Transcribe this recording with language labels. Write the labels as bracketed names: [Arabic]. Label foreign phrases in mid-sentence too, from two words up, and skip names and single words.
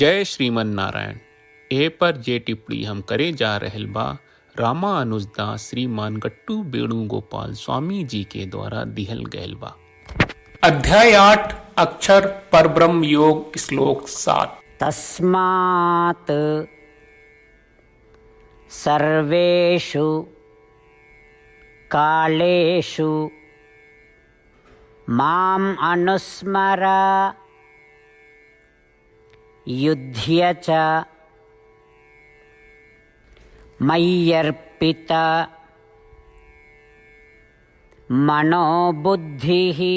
[Sanskrit] जय श्रीमन नारायण। [Bhojpuri] ए पर जे टिप्पणी हम करे जा रहल बा रामानुजदास श्रीमान गट्टू वेणुगोपाल स्वामी जी के द्वारा दिहल गयल बा। अध्याय 8 अक्षर परब्रह्म योग श्लोक 7। [Sanskrit] तस्मात् सर्वेषु कालेषु माम् अनुस्मर युध्य च मय्यर्पित मनोबुद्धिः